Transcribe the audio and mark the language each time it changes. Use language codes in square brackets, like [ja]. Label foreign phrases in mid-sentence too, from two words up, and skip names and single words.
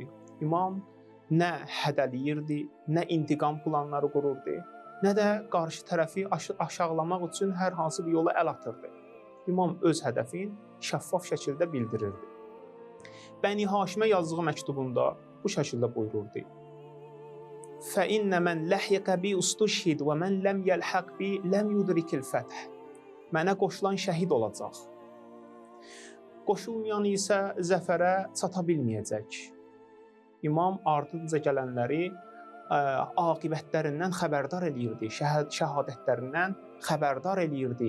[az] İmam nə hədəliyirdi, nə intiqam planları qururdu, nə də qarşı tərəfi aşağılamaq üçün hər hansı bir yola əl atırdı. İmam öz hədəfini şəffaf şəkildə bildirirdi. Bəni Haşimə yazdığı məktubunda bu şəkildə buyururdu. [ar] فَإِنَّ مَنْ لَحِقَ بِي اُسْتُشْهِدْ وَمَنْ لَمْ يَلْحَقْ بِي لَمْ يُدْرِكِ الْفَتْحِ. [az] Mənə qoşulan şəhid olacaq. Qoşulmayan isə zəfərə çata bilməyəcək. İmam ardınca gələnləri aqibətlərindən xəbərdar eləyirdi, şəhadətlərindən xəbərdar eləyirdi.